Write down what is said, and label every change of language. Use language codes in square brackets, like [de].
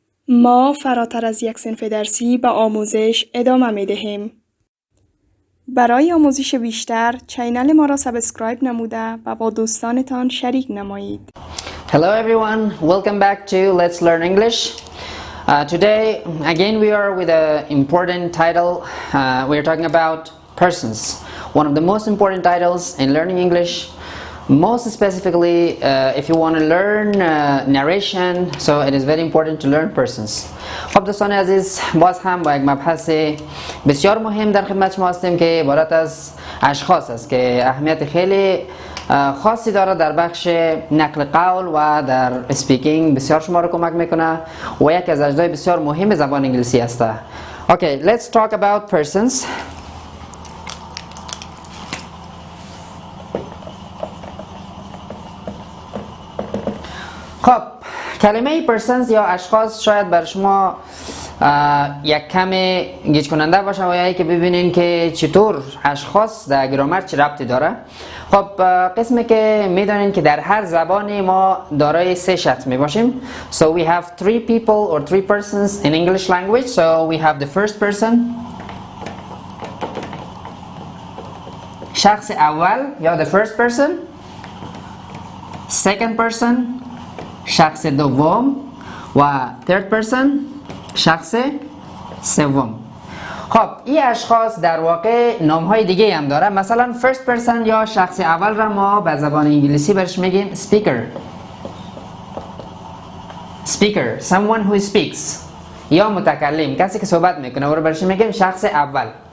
[fa] ما فراتر از یک صنف درسی به آموزش ادامه می دهیم. برای آموزش بیشتر چینل ما را سابسکرایب نموده و با دوستانتان شریک نمایید. [en] Hello everyone, welcome back to Let's Learn English. Today again we are with an important title. We are talking about persons, one of the most important titles in learning English. Most specifically if you want to learn narration, so it is very important to learn persons. [fa] خب دوستان عزیز، باز هم با یک مبحث بسیار مهم در خدمت شما هستیم که عبارت از اشخاص است که اهمیت خیلی خاصی داره در بخش نقل قول و در اسپیکینگ، بسیار شما رو کمک میکنه و یک از اجزای بسیار مهم زبان انگلیسی است. [en] Okay, let's talk about persons. [fa] خب کلمه persons یا اشخاص شاید بر شما یک کم گیج کننده باشه و یا که ببینین که چطور اشخاص در گرامر چه ربطی داره. خب قسمی که میدونین که در هر زبانی ما دارای سه شخص می باشیم. [en] So we have three people or three persons in English language. So we have the first person, [fa] شخص اول یا [en] the first person, second person, [fa] شخص دوم و [en] third person، [fa] شخص سوم. خب این اشخاص در واقع نام‌های دیگه هم داره. مثلا first person یا شخص اول را ما به زبان انگلیسی برش میگیم [en] speaker, someone who speaks، [fa] یا متکلم، کسی که صحبت میکنه، او رو برش میگیم شخص اول.